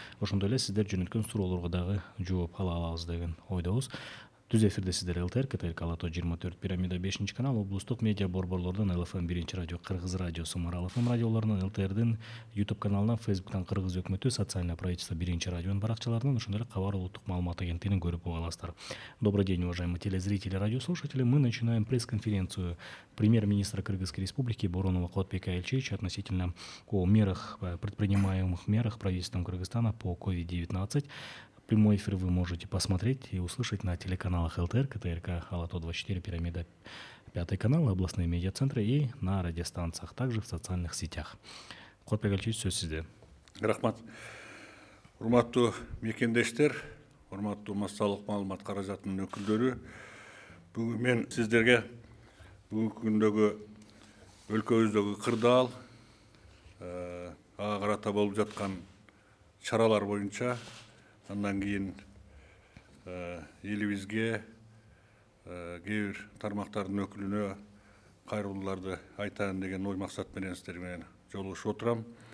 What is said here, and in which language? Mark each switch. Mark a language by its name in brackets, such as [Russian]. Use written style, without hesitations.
[Kyrgyz] Ошондой эле сиздер жөнөткөн суроолорго дагы жооп ала алабыз деген ойдобуз. Түз эфирде сиздер ЛТР, КТРК Алато 24, Пирамида 5 канал, облустук медиа борборлордон ЛФМ 1 радио, Кыргыз радиосу, Марал ФМ радиолорунан, ЛТРдин YouTube каналынан, Facebooктан Кыргыз өкмөтү, [Russian] социальное правительство [Kyrgyz] 1 радионун баракчаларынан, ошондой эле Кабар улуттук маалымат агенттигинен көрүп уга аласыздар. [Russian] Добрый день, уважаемые телезрители, радиослушатели. Мы начинаем пресс-конференцию премьер-министра Кыргызской республики Боронова Кубатбека Айылчевича относительно о мерах, предпринимаемых мерах правительством Кыргызстана по COVID-19. Прямой эфир вы можете посмотреть и услышать на телеканалах ЛТР, КТРК, Алато 24, Пирамида 5 канал, областные медиацентры и на радиостанциях, также в социальных сетях. [Kyrgyz] Кубатбек Айылчевич, сөз сизде. Рахмат. Урматтуу мекендештер, урматтуу массалык маалымат каражатынын өкүлдөрү, бүгүн мен сиздерге бүгүнкү күндөгү өлкөбүздөгү кырдаал, ага карата болуп жаткан чаралар боюнча, андан кийин элибизге кээ бир тармактардын өкүлүнө кайрылууларды айтайын деген ой максат менен сиздер менен жолугушуп отурам.